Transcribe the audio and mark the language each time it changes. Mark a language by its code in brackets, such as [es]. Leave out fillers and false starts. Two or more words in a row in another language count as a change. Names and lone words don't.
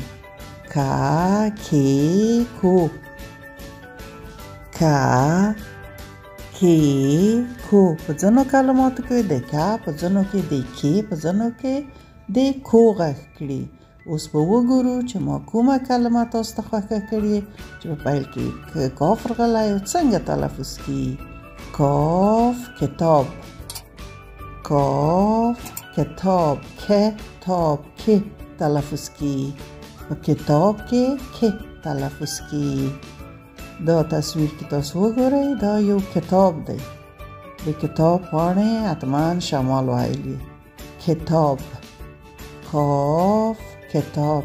[ps] کا، کې، کو. کا، کې، کو. په ځینو کلماتو کې د کا، په ځینو کې د کې، په ځینو کې د کو غږ کړي. اوس به وګورو چې ما کومه کلمه تاسو ته خوښه کړې چې په پیل کې کاف راغلی او څنګه تلفظ کیږي. کاف کتاب. کاف کتاب. کتاب که تلفظ کیږي. په کتاب کې که تلفظ کیږي. دا تصویر که تاسو وګورئ دا یو کتاب دی. د کتاب پاڼې حتما شمال وهلی. کتاب. کاف کتاب.